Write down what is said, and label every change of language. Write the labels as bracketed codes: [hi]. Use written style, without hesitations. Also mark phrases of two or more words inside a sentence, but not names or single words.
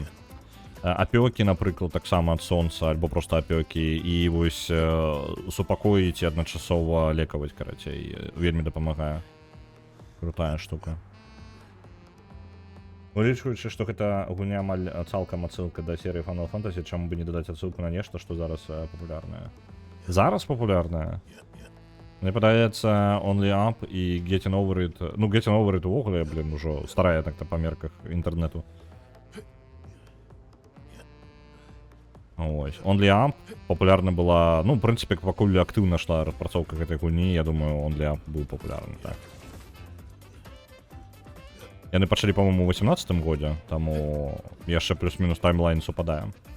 [be] Апёкі, напрыклад, таксама ад сонца, альбо проста апёкі, і вось супакоіць і адначасова лекаваць, карацей, вельмі дапамагае. Крутая штука. Улічваючы, што гэта гульня амаль цалкам адсылка да серыі Final Fantasy, чаму бы не дадаць адсылку на нешта, што зараз папулярнае. Зараз папулярнае? Мне падаецца Only Up і Getting Over It. Ну, Getting Over It увогуле, блін, ужо старая так-то па мерках інтэрнэту. Ось. Only Up папулярна была, ну, [ru] в прынцыпе, [be] пакуль актыўна шла распрацоўка гэтай гульні, я думаю, Only Up быў папулярны, так. Яны пачалі, па-моему, у 18-м годзе, таму яшчэ плюс-мінус таймлайн супадае.